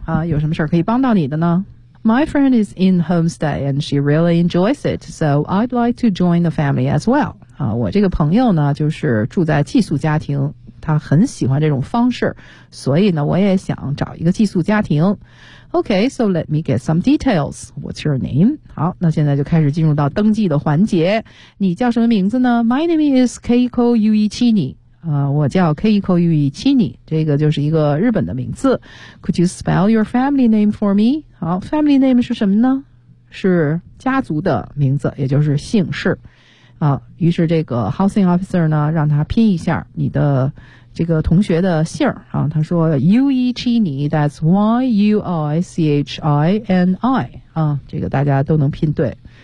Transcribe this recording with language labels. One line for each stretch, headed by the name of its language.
Chinese: 啊，有什么事可以帮到你的呢
English: ？My friend is in homestay and she really enjoys it, so I'd like to join the family as well。
Chinese: 啊，我这个朋友呢，就是住在寄宿家庭。他很喜欢这种方式，所以呢，我也想找一个寄宿家庭。
English: Okay, so let me get some details. What's your name?
Chinese: 好，那现在就开始进入到登记的环节。你叫什么名字呢
English: ？My name is Keiko Yuichini.
Chinese: 我叫 Keiko Yuichini， 这个就是一个日本的名字。
English: Could you spell your family name for me?
Chinese: 好 ，family name 是什么呢？是家族的名字，也就是姓氏。啊，于是这个 housing officer 呢，让他拼一下你的这个同学的姓啊。他说 Yuichini， that's Yuichini 啊，这个大家都能拼对。